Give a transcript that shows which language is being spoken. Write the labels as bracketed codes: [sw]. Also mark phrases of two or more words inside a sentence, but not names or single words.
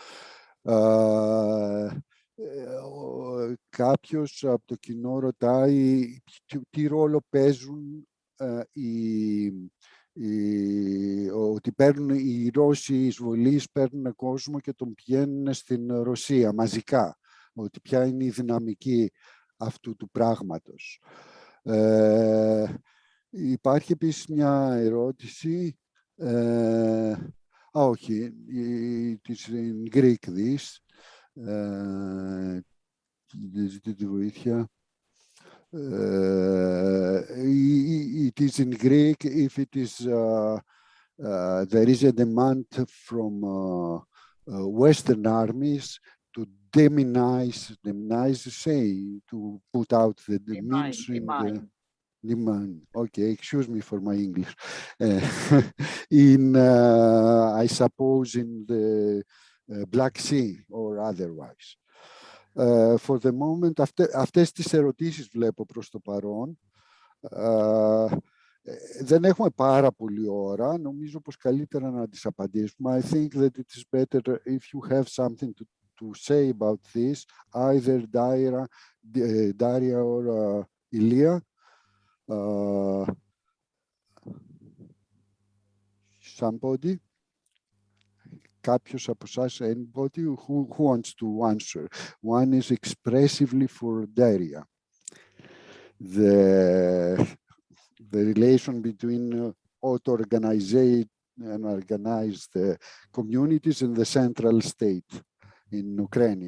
[el] Κάποιος από το κοινό ρωτάει τι ρόλο παίζουν ότι οι Ρώσοι εισβολείς παίρνουν κόσμο και τον πηγαίνουν στην Ρωσία μαζικά, ότι ποια είναι η δυναμική αυτού του πράγματος. Υπάρχει επίσης μια ερώτηση, όχι, της [en] in Greek this, [el] ζητείτε βοήθεια. [en] It is in Greek if it is there is a demand from Western armies to demonize, say, to put out the means in the demand. Okay, excuse me for my English. In, I suppose, in the Black Sea or otherwise. For the moment, [el] αυτές τις ερωτήσεις βλέπω προς το παρόν. Δεν έχουμε πάρα πολλή ώρα. Νομίζω πως καλύτερα να τις απαντήσουμε. [en] I think that it is better if you have something to say about this, either Daria or Ilya. Somebody? [el] Κάποιος από εσάς, [en] anybody who wants to answer? One is expressively for Daria. The relation between auto-organized and organized communities in the central state in Ukraine.